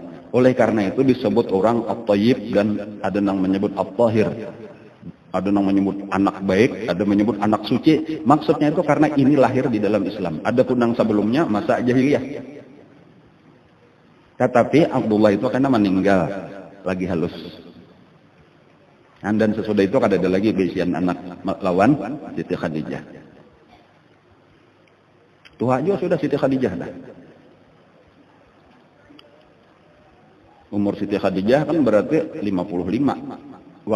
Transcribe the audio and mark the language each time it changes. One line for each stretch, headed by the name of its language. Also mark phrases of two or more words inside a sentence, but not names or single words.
Indonesian: Oleh karena itu disebut orang At-Thayyib dan ada yang menyebut At-Tahir. Ada yang menyebut anak baik, ada menyebut anak suci. Maksudnya itu karena ini lahir di dalam Islam. Ada pun yang sebelumnya masa jahiliyah. Tetapi Abdullah itu karena meninggal lagi halus. Dan sesudah itu ada lagi bisian anak lawan Siti Khadijah. Tua juga sudah Siti Khadijah dah. Umur Siti Khadijah kan berarti 55.